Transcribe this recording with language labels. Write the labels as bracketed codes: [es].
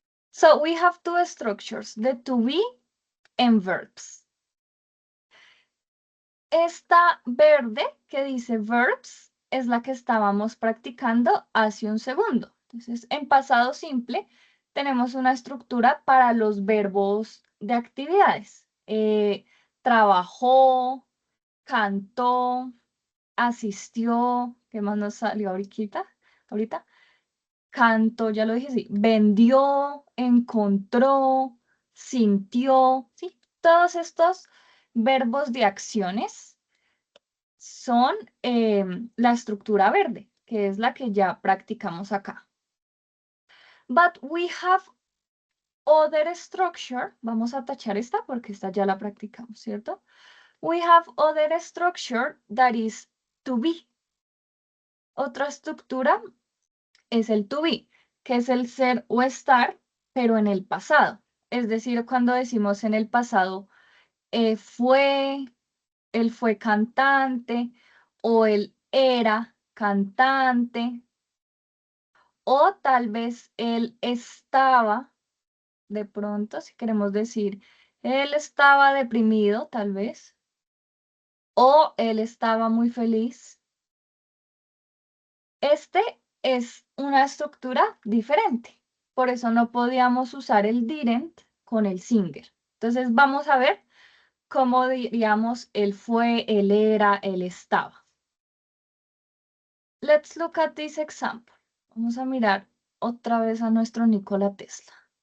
[en] So we have two structures, the to be and verbs. [es] Esta verde que dice verbs es la que estábamos practicando hace un segundo. Entonces, en pasado simple tenemos una estructura para los verbos de actividades. Trabajó, cantó, asistió, ¿qué más nos salió ahorita? Cantó, ya lo dije, sí. Vendió, encontró, sintió, ¿sí? Todos estos verbos de acciones son la estructura verde, que es la que ya practicamos acá. [en] But we have other structure. [es] Vamos a tachar esta porque esta ya la practicamos, ¿cierto? [en] We have other structure that is to be. [es] Otra estructura es el to be, que es el ser o estar, pero en el pasado. Es decir, cuando decimos en el pasado, fue, él fue cantante, o él era cantante, o tal vez él estaba, de pronto, si queremos decir, él estaba deprimido, tal vez, o él estaba muy feliz. Este es una estructura diferente, por eso no podíamos usar el didn't con el singer. Entonces vamos a ver cómo diríamos él fue, él era, él estaba. [en] Let's look at this example. [es] Vamos a mirar otra vez a nuestro Nikola Tesla.